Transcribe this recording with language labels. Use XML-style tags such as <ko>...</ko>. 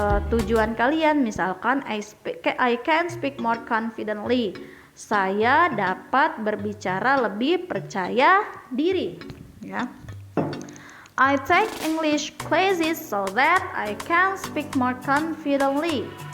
<id>Tujuan kalian misalkan</id> <en>I can speak more confidently.</en> <id>Saya dapat berbicara lebih percaya diri ya.</id> <en>I take English classes so that I can speak more confidently.</en>